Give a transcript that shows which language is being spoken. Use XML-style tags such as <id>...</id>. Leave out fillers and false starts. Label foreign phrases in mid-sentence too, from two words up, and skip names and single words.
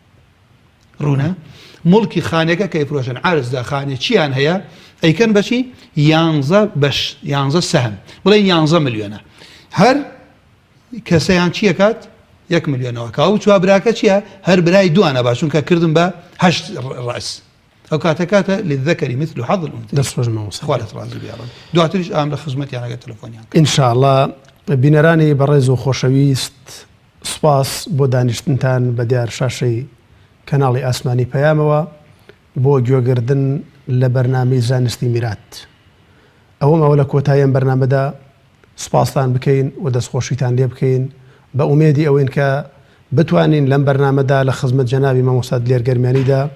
<ckb>ڕوونە مڵکی خانەکە کە ئەیفرۆشن عەرزدا خانێ چیان هەیە ئەیکەن بەچی 11 بەش 11 سەهم بڵێن 11 ملیۆنە هەر کەسەیان چیە کات 1 ملیۆنەوە کاو چوار براکە چییە هەر برای دوانە باشون کە کردم بە 8 ڕاس ئەو کاتە</ckb> <ar>للذەکەری مثل حظ الأنثيين</ar> <ckb>دەستخۆش مامۆستا خوالت ڕازی بیاڕن دواتریش ئام لە خزمەتیانەگە تەلەفۆنیان ئینشاءڵڵا بینەرانی بەڕێز و خۆشەویست سپاس بۆ دانیشتنتان بە دیار شاشەی کەناڵی ئاسمانی پەیامەوە بۆ گوێگردن لە بەرنامەی زانستی میرات ئەوەمەوە لە کۆتاییان بەرنامەدا سپاستان بکەین و دەستخۆشیتان لێ بکەین بە ئومێدی ئەوەین کە بتوانین لەم بەرنامەدا لە خزمەت جەنابی مامۆستا لێرگەرمیانیدا</ckb>